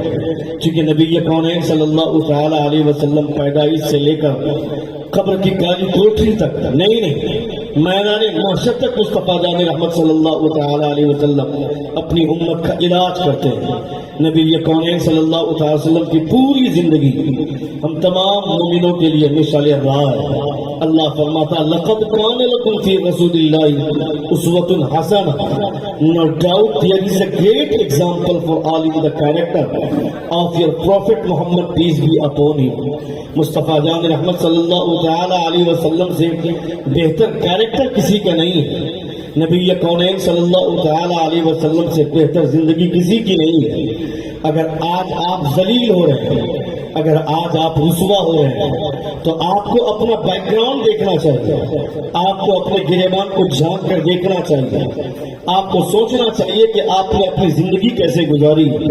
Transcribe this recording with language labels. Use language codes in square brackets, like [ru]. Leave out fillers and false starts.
[ur] چونکہ نبی کونین صلی اللہ تعالی علیہ وسلم پیدائش سے لے کر قبر کی کالی کوٹری تک نہیں میدان محشر تک مصطفیٰ جان رحمت صلی اللہ تعالی علیہ وسلم اپنی امت کا علاج کرتے ہیں. نبی کونین صلی اللہ تعالی وسلم کی پوری زندگی ہم تمام مومنوں کے لیے مثال راہ ہے. اللہ فرماتا [ar] لقد کان لکم فی رسول اللہ اسوۃ حسنہ. [en] No doubt there is a great example for all in the character of your prophet Muhammad, peace be upon him. [ur] مصطفیٰ جان رحمت صلی اللہ تعالی علیہ وسلم سے بہتر کیریکٹر کسی کا نہیں ہے. نبی کونین صلی اللہ تعالی علیہ وسلم سے بہتر زندگی کسی کی نہیں ہے. اگر آج آپ ذلیل ہو رہے ہیں, اگر آج آپ رسوا ہو رہے ہیں تو آپ کو اپنا بیک گراؤنڈ دیکھنا چاہیے, آپ کو اپنے گریبان کو جھانک کر دیکھنا چاہیے, آپ کو سوچنا چاہیے کہ آپ نے اپنی زندگی کیسے گزاری.